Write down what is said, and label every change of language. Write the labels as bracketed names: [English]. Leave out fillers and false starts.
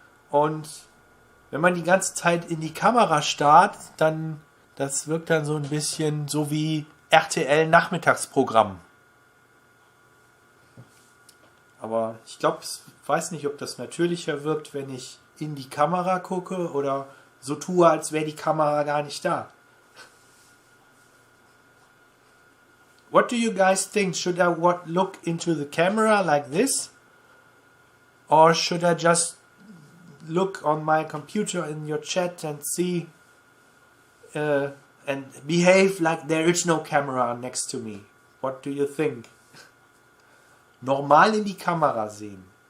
[German] Und wenn man die ganze Zeit in die Kamera starrt, dann, das wirkt dann so ein bisschen so wie RTL-Nachmittagsprogramm. Aber ich glaube, ich weiß nicht, ob das natürlicher wirkt, wenn ich in die Kamera gucke oder so tue, als wäre die Kamera gar nicht da. [English] What do you guys think? Should I look into the camera like this? Or should I just look on my computer in your chat and see and behave like there is no camera next to me? What do you think? [German] Normal in die Kamera sehen.